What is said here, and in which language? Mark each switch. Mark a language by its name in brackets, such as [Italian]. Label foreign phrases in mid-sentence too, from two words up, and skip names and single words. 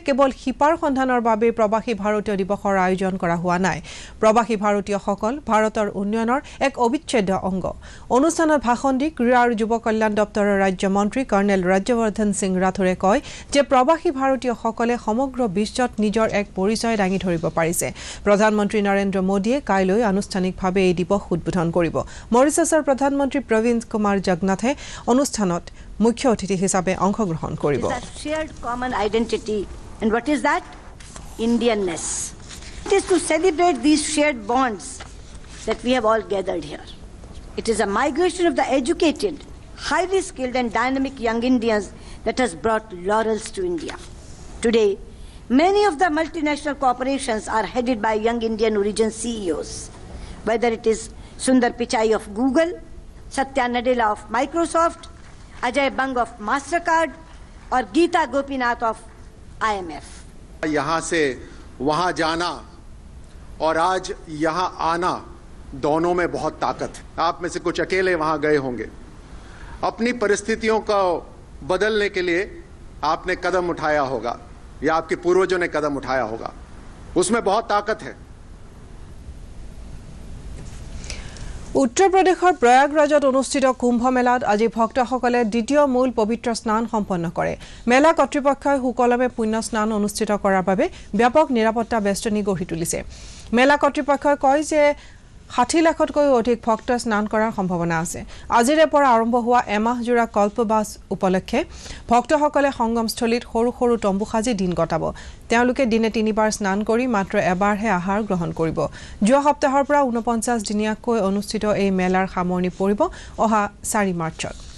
[Assamese] কেৱল শিপাৰ সন্ধানৰ বাবে প্ৰবাসী ভাৰতীয় দিৱসৰ আয়োজন কৰা হোৱা নাই প্ৰবাসী ভাৰতীয়সকল ভাৰতৰ উন্নয়নৰ এক অবিচ্ছেদ্য অংগ অনুষ্ঠানত ভাষণ দি ক্ৰীড়া আৰু যুৱ কল্যাণ দপ্তৰৰ ৰাজ্য মন্ত্ৰী কৰ্ণেল ৰাজ্যবৰ্ধন সিং ৰাথোৰে কয় যে প্ৰবাসী ভাৰতীয়সকলে সমগ্ৰ বিশ্বত নিজৰ এক পৰিচয় দাঙি ধৰিব পাৰিছে প্ৰধানমন্ত্ৰী নৰেন্দ্ৰ মোদীয়ে কাইলৈ আনুষ্ঠানিকভাৱে এই দিৱস উদ্বোধন কৰিব মৰিছাছৰ প্ৰধানমন্ত্ৰী প্ৰবীণ কুমাৰ জগন্নাথে অনুষ্ঠানত মুখ্য অতিথি হিচাপে অংশগ্ৰহণ কৰিব [English] shared common identity and what is that Indianness it is to celebrate these shared bonds that we have all gathered here it is a migration of the educated highly skilled and dynamic young Indians that has brought laurels to India today many of the multinational corporations are headed by young Indian origin CEOs whether it is Sundar Pichai of Google, Satya Nadella of Microsoft, Ajay Bang of MasterCard और गीता गोपीनाथ of IMF. [Hindi] यहाँ से वहाँ जाना और आज यहाँ आना दोनों में बहुत ताकत है आप में से कुछ अकेले वहाँ गए होंगे अपनी परिस्थितियों को बदलने के लिए आपने कदम उठाया होगा या आपके पूर्वजों ने कदम उठाया होगा उसमें बहुत ताकत है [Assamese] উত্তৰ প্ৰদেশৰ প্ৰয়াগৰাজত অনুষ্ঠিত কুম্ভ মেলাত আজি ভক্তসকলে দ্বিতীয় মূল পবিত্ৰ স্নান সম্পন্ন কৰে মেলা কৰ্তৃপক্ষই সুকলমে পুণ্য স্নান অনুষ্ঠিত কৰাৰ বাবে ব্যাপক নিৰাপত্তা বেষ্টনী গঢ়ি তুলিছে মেলা কৰ্তৃপক্ষই কয় যে 60 লাখতকৈ অধিক ভক্ত স্নান কৰাৰ সম্ভাৱনা আছে আজিৰে পৰা আৰম্ভ হোৱা এমাহজোৰা কল্পবাস উপলক্ষে ভক্তসকলে সংগমস্থলীত সৰু সৰু তম্বু সাজি দিন কটাব তেওঁলোকে দিনে 3বাৰ স্নান কৰি মাত্ৰ এবাৰহে আহাৰ গ্ৰহণ কৰিব যোৱা সপ্তাহৰ পৰা 49 দিনীয়াকৈ অনুষ্ঠিত এই মেলাৰ সামৰণি পৰিব অহা 4 মাৰ্চত